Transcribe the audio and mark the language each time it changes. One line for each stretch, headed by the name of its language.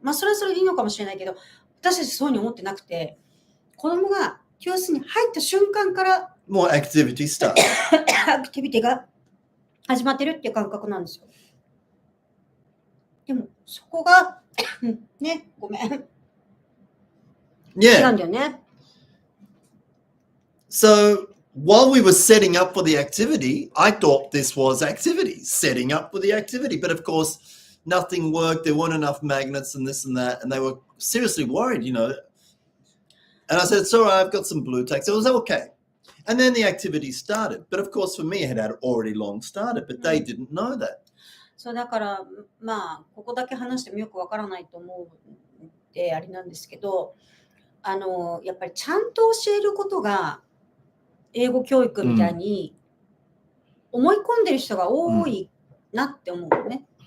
Japanese: まあ、それはそれでいいのかもしれないけど、私たちそういうふうに思ってなくて、子供が教室に入った瞬間から、
English: More activity stuff.
Japanese: アクティビティが始まってるっていう感覚なんですよ。でも、そこが、ね、ごめん。違う
English: Yeah.
Japanese: んだよね。
English: So while we were setting up for the activity, I thought this was activity, setting up for the activity. But of course, nothing worked. There weren't enough magnets and this and that. And they were seriously worried, you know. And I said, sorry, I've got some blue tacks. It was okay. And then the activity started. But of course, for me, it had already long started. But they didn't know that.
Japanese: そうだから、まあ、ここだけ話してもよくわからないと思うんで、あれなんですけど、やっぱりちゃんと教えることが、英語教育みたいに思い込んでる人が多いなって思うのね。